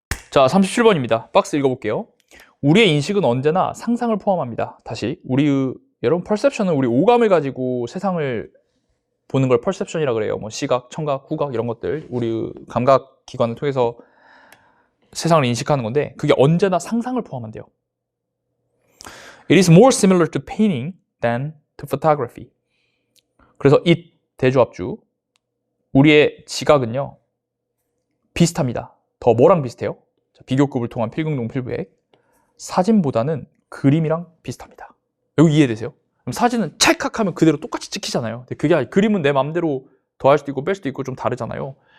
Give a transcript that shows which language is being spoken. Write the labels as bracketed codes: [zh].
[ko] 자, 37번입니다. 박스 읽어볼게요. 우리의 인식은 언제나 상상을 포함합니다. 다시 여러분 perception은 우리 오감을 가지고 세상을 보는 걸 perception이라 그래요. 뭐 시각, 청각, 후각 이런 것들 우리 감각 기관을 통해서 세상을 인식하는 건데 그게 언제나 상상을 포함한대요. [en] It is more similar to painting than to photography. [ko] 그래서 it 대조합주 우리의 지각은요 비슷합니다. 더 뭐랑 비슷해요? 자, 비교급을 통한 필극농 필부액 사진보다는 그림이랑 비슷합니다. 여기 이해되세요? 그럼 사진은 찰칵하면 그대로 똑같이 찍히잖아요. 근데 그게 그림은 내 맘대로 더할 수도 있고 뺄 수도 있고 좀 다르잖아요.